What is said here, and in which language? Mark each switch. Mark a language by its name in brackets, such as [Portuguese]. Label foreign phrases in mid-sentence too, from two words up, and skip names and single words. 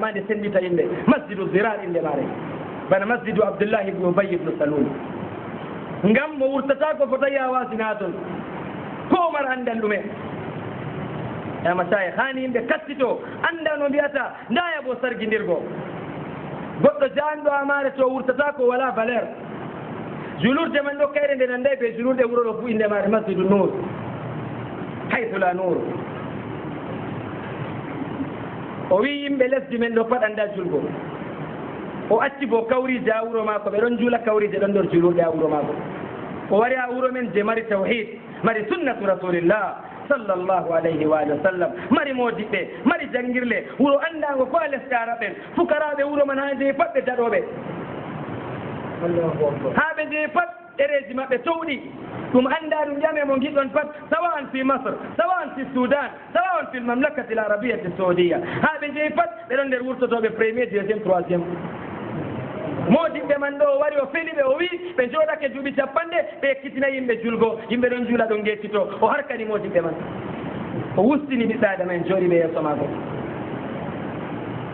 [Fula] ha nde sendita yimɓe masjidu zirar inde maare bana masjidu Abdoullahi ibnu Ubay ibnu Salul ngam mo wurtata ko fotayi ha wasina ha toon ko Omar andal ɗume ya masayikh hani yimɓe kattito anda no mbiyata ndaya bo sarguidirgo goɗɗo jahanɗo ha maare to wurtata ko wala valeur julurde man ɗo kayre nde nanday ɓe julurde wuro ɗo fu inde maare masjidu nour haythu la nour o wi yimɓe lesdi men ɗo pat anda julgo o acci bo kawrije ha wuro maako ɓe ɗon juula kawrije ɗon nder julurde ha wuro maako o wari ha wuro men je mari tawhid mari [Arabic] sunnatu rasulillah sallallahu alayhi wa sallam [Fula] mari modiɓɓe mari jangirle wuro andago ko a lesɗe araɓen fukaraɓe wuro man ha jeeyi pat ɓe daɗoɓe ha ɓe jeeyi pat ɗereji maɓɓe towɗi ɗum anda ɗum ƴame mo giɗɗon pat sawa an fi masre sawa an fi soudan sawa an fi mamlakati l arabiyati saudia ha ɓe jeeyi pat ɓeɗon nder wurtotoɓe [French] premier deuxiéme troisiéme [Fula] modiɓɓe man ɗo o wari o feli ɓe o wi ɓe jooɗake duuɓi capanɗe ɓe ekkitina yimɓe julgo yimɓe ɗon juula ɗon gettito o harkani modiɓɓe man o wustini ɓiɓɓe adama en jooɗi ɓe yeeso maako